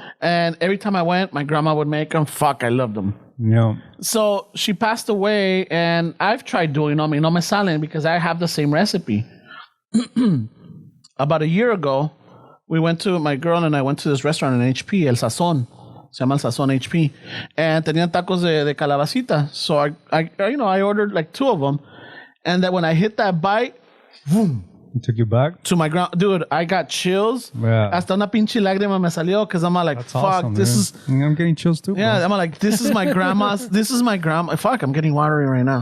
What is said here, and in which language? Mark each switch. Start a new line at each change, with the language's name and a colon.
English: And every time I went, my grandma would make them. Fuck, I loved them. Yeah. So she passed away, and I've tried doing them.
Spanish: No me salen
English: because I have the same recipe. About a year ago, my girl and I went to this restaurant in HP, El Sazón.
Spanish: Se llama El Sazón HP. And tenían tacos de calabacita.
English: So I ordered like 2 of them. And then when I hit that bite, boom. It took you back? To my ground. Dude, I got chills. Yeah.
Spanish: Hasta una pinche lágrima me salió
English: because I'm like, that's fuck, awesome, this man. is... I'm getting chills too. Yeah, bro. I'm like, this is my grandma's. Fuck, I'm getting watery right now.